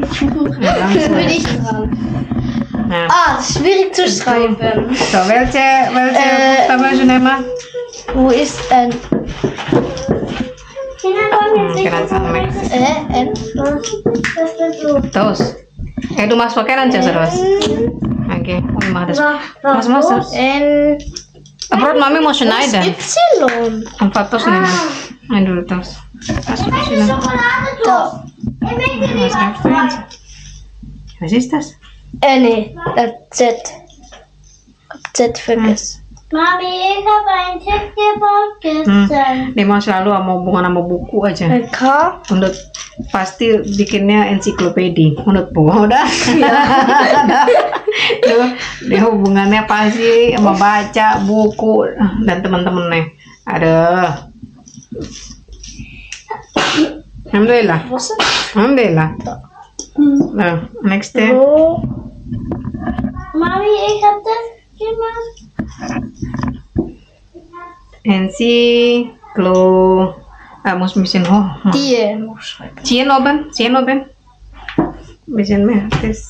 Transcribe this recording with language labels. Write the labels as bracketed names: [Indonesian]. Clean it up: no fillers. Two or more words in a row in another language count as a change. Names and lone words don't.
[German] Bin ich dran. Schwierig zu schreiben. So, welche Buchstabe schon einmal? Wo ist N? N. [Indonesian] Terus. [German] Du machst [Indonesian] pakai aja terus. Oke, Mas. [German] N. [Indonesian] Perut mami mau schneiden. [German] Y. [Indonesian] Empat terus nih. Main dulu terus. [German] Da. Was ist das? Nee, Z. Z vergessen. Mami, ich habe ein Ticket vergessen. [Indonesian] Dia mau selalu sama hubungan sama buku aja. K. Untuk pasti bikinnya ensiklopedi. Menurut buku udah. Tuh, dia hubungannya pasti sama baca buku dan teman-temannya. Aduh. Alhamdulillah. Alhamdulillah. Nah, [English] next day. [German] Mami, ich habe das gemacht. Muss ein bisschen hoch. Die muss schreiben. 10 oben. Bisschen mehr. Das.